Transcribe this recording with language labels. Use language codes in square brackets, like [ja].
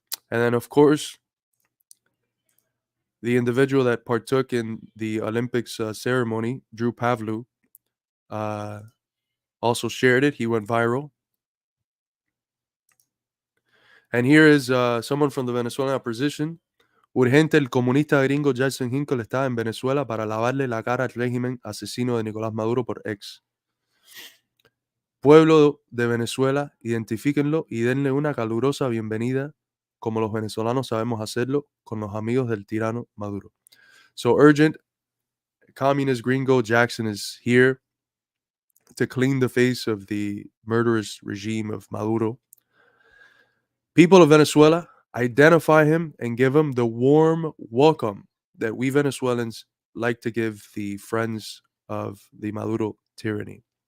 [en] And then, of course, the individual that partook in the Olympics ceremony, Drew Pavlu, also shared it. He went viral. And here is someone from the Venezuelan opposition. [es] Urgente, el comunista gringo Jackson Hinkle está en Venezuela para lavarle la cara al régimen asesino de Nicolás Maduro por ex. Pueblo de Venezuela, identifíquenlo y denle una calurosa bienvenida, como los venezolanos sabemos hacerlo, con los amigos del tirano Maduro. [en] So urgent, communist gringo Jackson is here to clean the face of the murderous regime of Maduro. People of Venezuela, identify him and give him the warm welcome that we Venezuelans like to give the friends of the Maduro tyranny.